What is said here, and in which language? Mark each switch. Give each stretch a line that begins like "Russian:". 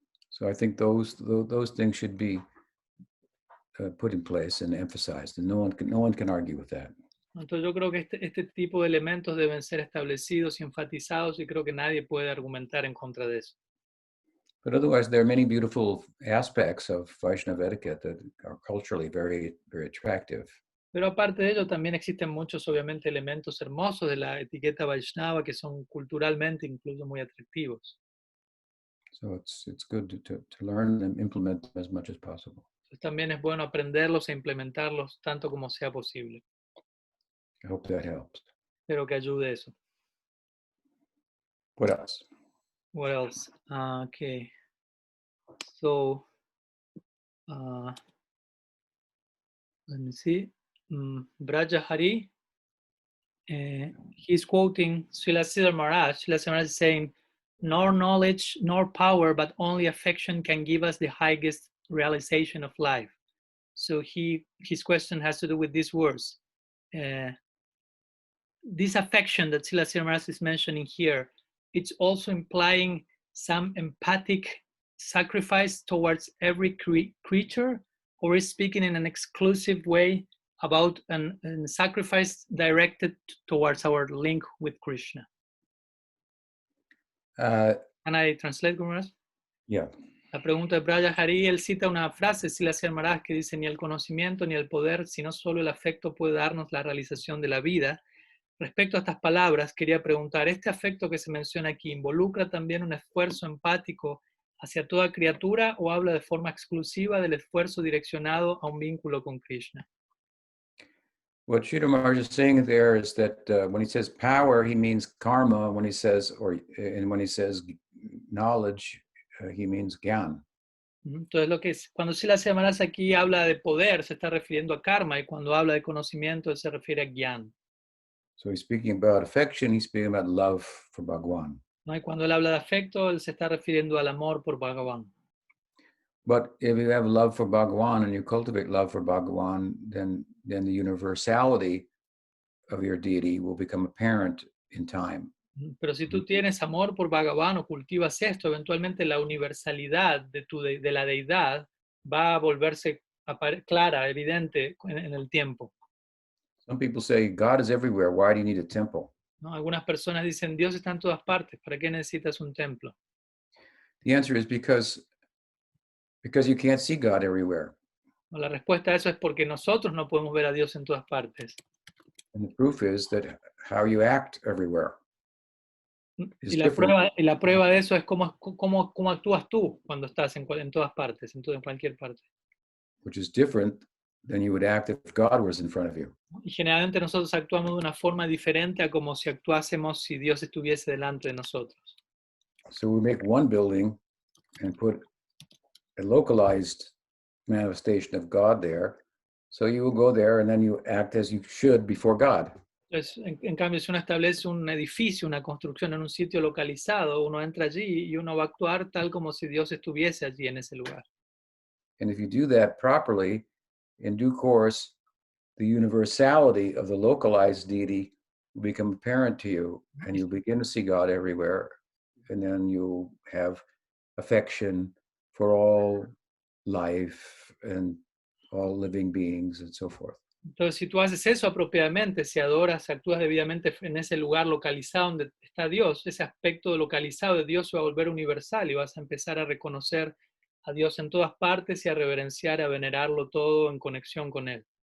English: So I think those things should be put in place and emphasized, and no one can argue with that.
Spanish: Entonces yo creo que este tipo de elementos deben ser establecidos y enfatizados y creo que nadie puede argumentar en contra de eso.
English: But otherwise, there are many beautiful aspects of Vaishnava etiquette that are culturally very, very attractive.
Spanish: Pero aparte de ello, también existen muchos, obviamente, elementos hermosos de la etiqueta Vaishnava que son culturalmente incluso muy atractivos.
English: So it's good to learn and implement them as much as possible.
Spanish: Entonces también es bueno aprenderlos e implementarlos tanto como sea posible.
English: I hope that helps.
Spanish: Espero que ayude eso.
English: What else? What else? Okay. So, let me see. Braja Hari, he's quoting Srila Sridhar Maharaj. Srila Sridhar Maharaj is saying, nor knowledge nor power, but only affection can give us the highest realization of life. So his question has to do with these words. This affection that Srila Sridhar Maharaj is mentioning here, it's also implying some empathic sacrifice towards every creature, or is speaking in an exclusive way about an sacrifice directed towards our link with Krishna. Can I translate, Guru Maharaj? Yeah.
Spanish: La pregunta de Braya Hari, él cita una frase de Srila Sridhar Maharaj que dice: ni el conocimiento ni el poder, sino solo el afecto puede darnos la realización de la vida. Respecto a estas palabras, quería preguntar, ¿este afecto que se menciona aquí involucra también un esfuerzo empático hacia toda criatura o habla de forma exclusiva del esfuerzo direccionado a un vínculo con Krishna?
English: What Sridhar Maharaj is saying there is that when he says power, he means karma. When he says knowledge, he means gyan.
Spanish: Entonces, cuando Srila Sridhar Maharaj aquí habla de poder, se está refiriendo a karma, y cuando habla de conocimiento, se refiere a gyan.
English: So he's speaking about affection, he's speaking about love for Bhagwan.
Spanish: ¿No? Y cuando él habla de afecto, él se está refiriendo al amor por Bhagavan.
English: But if you have love for Bhagwan and you cultivate love for Bhagwan, then the universality of your deity will become apparent in time.
Spanish: Pero si tú tienes amor por Bhagavan o cultivas esto, eventualmente la universalidad de la deidad va a volverse clara, evidente en el tiempo.
English: Some people say, God is everywhere, why do you need a temple?
Spanish: ¿No? Algunas personas dicen, Dios está en todas partes, ¿para qué necesitas un templo?
English: The answer is because you can't see God everywhere.
Spanish: No, la respuesta a eso es porque nosotros no podemos ver a Dios en todas partes.
English: And the proof is that how you act everywhere is
Spanish: Y
English: different.
Spanish: la prueba de eso es cómo actúas tú cuando estás en todas partes, en cualquier parte.
English: Which is different than you would act if God was in front of you.
Spanish: Y generalmente nosotros actuamos de una forma diferente a como si actuásemos si Dios estuviese delante de nosotros.
English: So we make one building and put a localized manifestation of God there. So you will go there and then you act as you should before God.
Spanish: Entonces, en cambio, si uno establece un edificio, una construcción en un sitio localizado, uno entra allí y uno va a actuar tal como si Dios estuviese allí en ese lugar.
English: And if you do that properly, in due course, the universality of the localized deity will become apparent to you, and you'll begin to see God everywhere. And then you'll have affection for all life and all living beings and so forth.
Spanish: Entonces, si tú haces eso apropiadamente, si adoras, si actúas debidamente en ese lugar localizado donde está Dios, ese aspecto localizado de Dios se va a volver universal y vas a empezar a reconocer a Dios en todas partes y a reverenciar, a venerarlo todo en conexión con Él.